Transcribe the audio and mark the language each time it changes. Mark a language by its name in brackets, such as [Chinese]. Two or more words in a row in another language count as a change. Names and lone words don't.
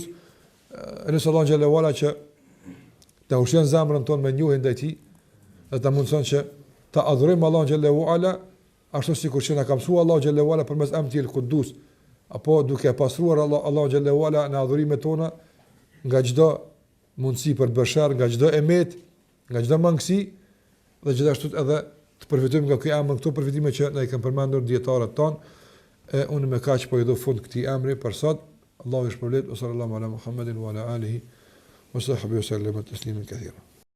[Albanian] Nëse Allah [Arabic] جل وعلا [Albanian] që të ushqen zemrën tonë me njohjen ndaj tij, dhe ta mundson që ta adhurojmë Allah [Arabic] جل وعلا [Albanian] ashtu sikur që na ka mësuar Allah [Arabic] جل وعلا [Albanian] përmes emrit el Kudus, apo duke pastruar Allah xhallahu ala në adhurimet tona nga çdo mundësi për të bërë sherr, nga çdo emet, nga çdo mangësi, dhe gjithashtu edhe të përfitojmë nga ky emër, këto përfitime që na i kanë përmendur dietarët tonë. Unë me kaq po i do fund këtij emri për sot. Allahu i shpërblet [Arabic] صلى الله على محمد وعلى آله وصحبه وسلم تسليما كثيرا.